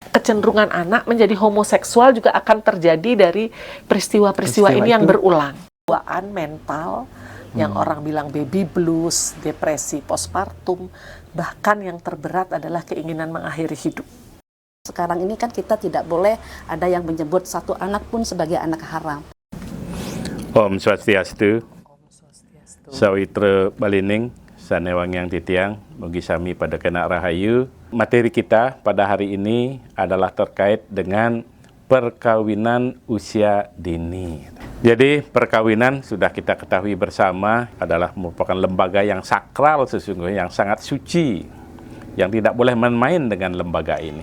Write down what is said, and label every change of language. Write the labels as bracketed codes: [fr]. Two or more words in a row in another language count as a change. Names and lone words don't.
[id] kecenderungan anak menjadi homoseksual juga akan terjadi dari peristiwa-peristiwa ini yang berulang. Gangguan mental yang orang bilang baby blues, depresi postpartum, bahkan yang terberat adalah keinginan mengakhiri hidup. Sekarang ini kan kita tidak boleh ada yang menyebut satu anak pun sebagai anak haram. [ban] Om Swastiastu, Sawitra Balining, Sanewangyang Titiang, mugi sami pada kena rahayu. [id] Materi kita pada hari ini adalah terkait dengan perkawinan usia dini. Jadi perkawinan sudah kita ketahui bersama adalah merupakan lembaga yang sakral sesungguhnya, yang sangat suci, yang tidak boleh main-main dengan lembaga ini.